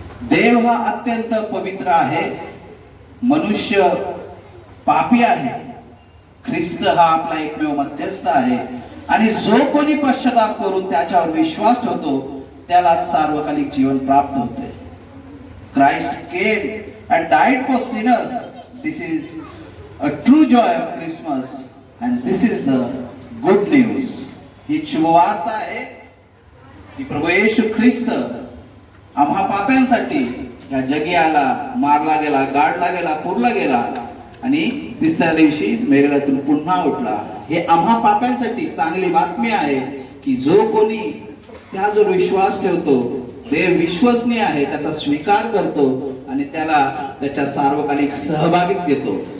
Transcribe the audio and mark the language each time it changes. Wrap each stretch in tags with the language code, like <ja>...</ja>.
<mr>देव हा अत्यंत पवित्र आहे, मनुष्य पापी आहे. ख्रिस्त हा आपला एकमेव मध्यस्थ आहे आणि जो कोणी पश्चाताप करून त्याच्यावर विश्वास ठेवतो त्याला सार्वकालिक जीवन प्राप्त होते.</mr> <en>Christ came and died for sinners. This is a true joy of Christmas and this is the good news.</en> <mr>ही शुभवार्ता आहे की प्रभू येशू ख्रिस्त आम्हा पाप्यांसाठी या जगी आला, मारला गेला, गाडला गेला, पुरला गेला आणि तिसऱ्या दिवशी मेलेल्यातून पुन्हा उठला. हे आम्हा पाप्यांसाठी चांगली बातमी आहे की जो कोणी त्यावर विश्वास ठेवतो, देव विश्वसनीय आहे, त्याचा स्वीकार करतो आणि त्याला त्याच्या सार्वकालिक सहभागीत घेतो.</mr>